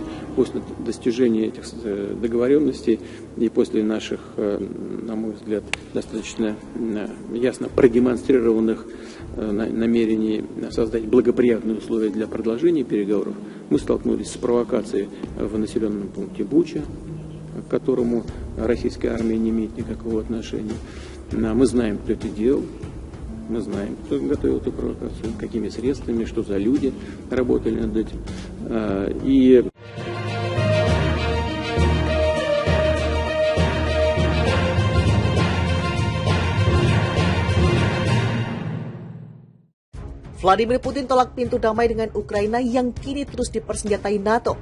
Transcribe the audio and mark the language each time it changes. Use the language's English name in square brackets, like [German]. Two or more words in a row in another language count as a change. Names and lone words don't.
[Russian] После достижения этих договоренностей и после наших, на мой взгляд, достаточно ясно продемонстрированных намерений создать благоприятные условия для продолжения переговоров, мы столкнулись с провокацией в населенном пункте Буча, к которому российская армия не имеет никакого отношения. Мы знаем, кто это делал. Мы знаем, кто готовил эту провокацию, какими средствами, что за люди работали над этим. [Indonesian] Vladimir Putin tolak pintu damai dengan Ukraina yang kini terus dipersenjatai NATO.